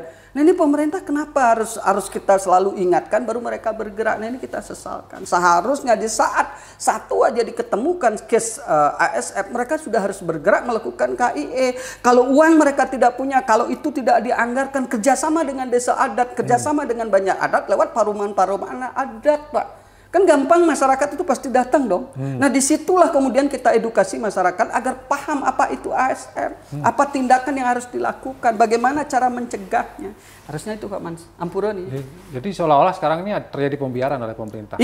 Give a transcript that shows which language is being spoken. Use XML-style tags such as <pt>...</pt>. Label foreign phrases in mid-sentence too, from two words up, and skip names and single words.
<id>Nah, ini pemerintah kenapa harus kita selalu ingatkan baru mereka bergerak? Nah, ini kita sesalkan. Seharusnya di saat satu aja diketemukan case ASF, mereka sudah harus bergerak melakukan KIE. Kalau uang mereka tidak punya, kalau itu tidak dianggarkan, kerjasama dengan desa adat, kerjasama dengan banyak adat lewat paruman-paruman adat, Pak. Kan gampang, masyarakat itu pasti datang dong. Nah, disitulah kemudian kita edukasi masyarakat agar paham apa itu ASF, apa tindakan yang harus dilakukan, bagaimana cara mencegahnya. Harusnya itu Pak Ampuroni. Jadi seolah-olah sekarang ini terjadi pembiaran oleh pemerintah.</id>